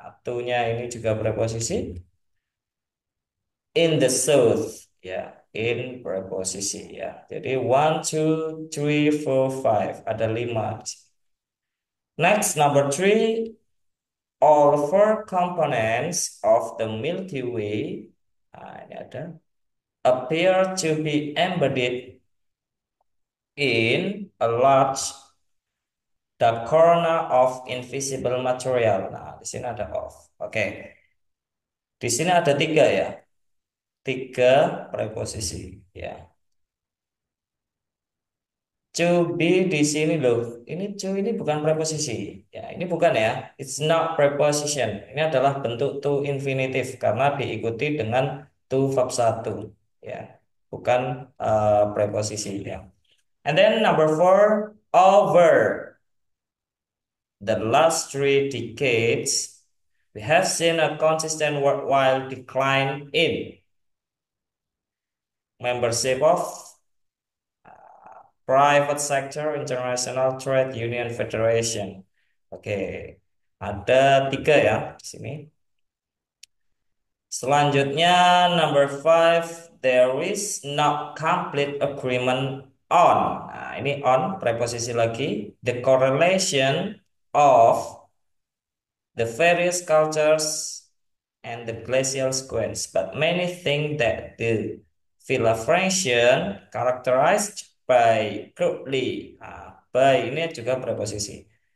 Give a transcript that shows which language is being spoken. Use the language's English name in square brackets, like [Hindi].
[Indonesian] To-nya ini juga preposisi. [English] In the south, ya, in [Indonesian] preposisi ya. Jadi [English] one, two, three, four, five. [Indonesian] Ada lima. [English] Next, number three, all four components of the Milky Way, [Indonesian] nah, ini ada, [English] appear to be embedded in a large the corner of invisible material. [Indonesian] Nah, di sini ada of. Oke, di sini ada tiga ya, tiga preposisi ya. [English] To be [Indonesian] di sini loh. Ini to ini bukan preposisi. Ya, ini bukan ya. [English] It's not preposition. [Indonesian] Ini adalah bentuk to infinitive karena diikuti dengan to verb satu. Ya, bukan preposisi ya. [English] And then number four, over the last 3 decades, we have seen a consistent worldwide decline in membership of Private Sector International Trade Union Federation. [Indonesian] Oke, ada tiga ya di sini. Selanjutnya, [English] number five, there is not complete agreement on. [Indonesian] Nah, ini on, preposisi lagi. [English] The correlation of the various cultures and the glacial sequence. But many think that the Villafranchian characterized by crudely. [Indonesian] Nah, by ini juga preposisi.